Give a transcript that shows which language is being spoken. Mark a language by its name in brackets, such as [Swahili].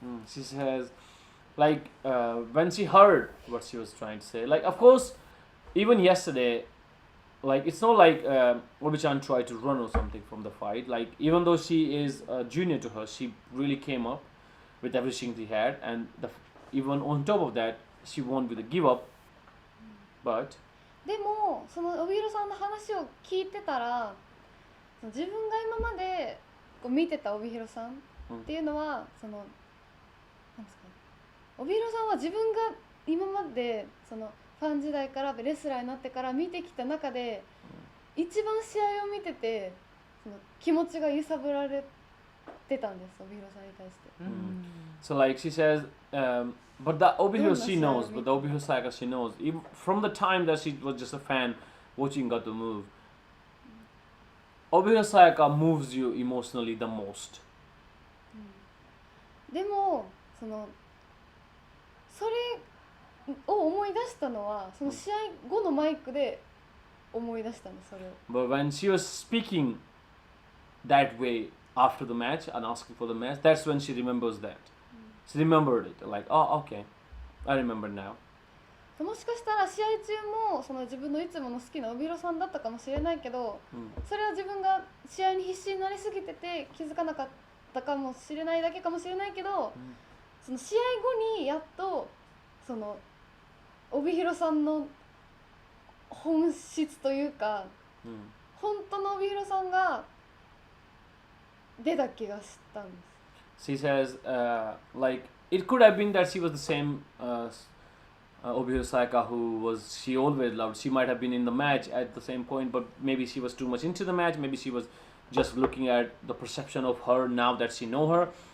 [English] She says, like, when she heard what she was trying to say, like, of course, even yesterday, like, it's not like Obi-chan tried to run or something from the fight. Like, even though she is a junior to her, she really came up with everything she had, and even on top of that, she won with a give up. But [Japanese] でもその帯広さんの話を聞いてたら、自分が今までこう見てた帯広さんっていうのは、そのなんですか、帯広さんは自分が今までそのファン時代からレスラーになってから見てきた中で、一番試合を見ててその気持ちが揺さぶられてたんです、帯広さんに対して。 [English] so, like, she says, but the Obihiro she knows, but the Obihiro Sayaka she knows. Even from the time that she was just a fan watching Gato move, Obihiro Sayaka moves you emotionally the most. [Japanese] でもそれを思い出したのはその試合後のマイクで思い出したんです、それを。 [English] But when she was speaking that way after the match and asking for the match, that's when she remembers that. She remembered it, like, oh, okay, I remember now. [Japanese] もしかしたら試合中もその自分のいつもの好きな帯広さんだったかもしれないけど、それは自分が試合に必死になりすぎてて気づかなかったかもしれないだけかもしれないけど、その試合後にやっとその帯広さんの本質というか、本当の帯広さんが出た気がしたんです。 [English] She says, like, it could have been that she was the same Obihiro Sayaka she always loved. She might have been in the match at the same point, but maybe she was too much into the match. Maybe she was just looking at the perception of her now that she know her.